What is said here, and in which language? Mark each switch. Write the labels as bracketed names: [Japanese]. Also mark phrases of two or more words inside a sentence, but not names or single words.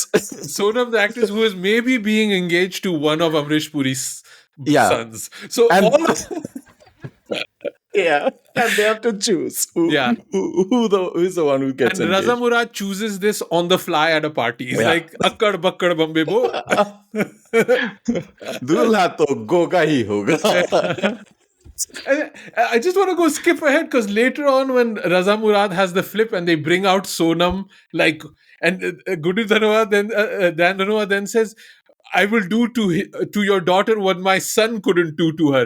[English] Sonam, the actress who is maybe being engaged to one of Amrish Puri's Yeah. sons. So And- all of Yeah, and they have to choose who is the one who gets and engaged. Raza Murad chooses this on the fly at a party. He's Yeah. like, [Hindi] अक्कड़ बक्कड़ बम्बे बो. दूल्हा तो गोगा ही होगा. [English] I just want to go skip ahead because later on, when Raza Murad has the flip and they bring out Sonam, like, and Gudu Dhanwa Dan Dhanwa then says, I will do to your daughter what my son couldn't do to her.